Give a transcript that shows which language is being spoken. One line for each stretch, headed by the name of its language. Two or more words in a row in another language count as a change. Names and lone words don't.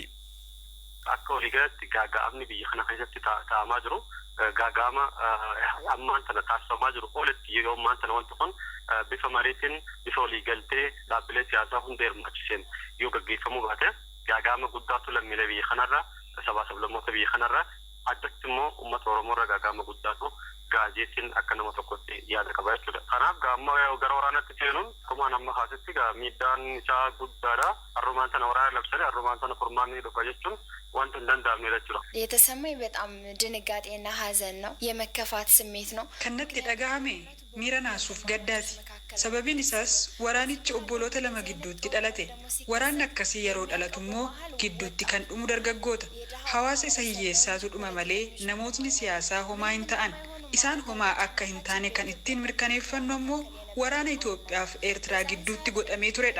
Oromo: Akka waliigalatti gaaga'amni biyya kana keessatti ta'amaa jiru gaaga'ama ammaan tana taasifamaa jiru olitti yeroo ammaan tana wanti kun bifa mariitiin bifa waliigaltee dhaabbilee siyaasaa hunda hirmaachiseen yoo gaggeeffamuu baate gaaga'ama guddaatu lammiilee biyya kanarraa sabaa sablammoota biyya kanarraa addatti immoo uummata Oromoo irra gaaga'ama guddaatu jechuun akka nama tokkotti yaada qaba jechuudha. Kanaaf amma gara waraanatti seenuun akkuma nama haasatti miidhaan isaa guddaadha. Harrumaan sana waraana labsanii harrumaan sana furmaanni dhufa jechuun wanta hin danda'amne jechuudha.
Amharic: የተሰማኝ በጣም ድንጋጤና ሀዘን ነው። የመከፋት ስሜት ነው።
Oromo: ከነtti dhagahame miira naasuuf gaddaati. Sababiin isaas waraanichi obboloota lama gidduutti dhalate. Waraanni akkasii yeroo dhalatu immoo gidduutti kan dhumu dargaggoota. Hawaasa isa hiyyeessaatu dhuma malee namootni siyaasaa homaa hin ta'an. Isaan homaa akka hin taane kan ittiin mirkaneeffannu ammoo waraana Itoophiyaaf Eertiraa gidduutti godhamee turedha.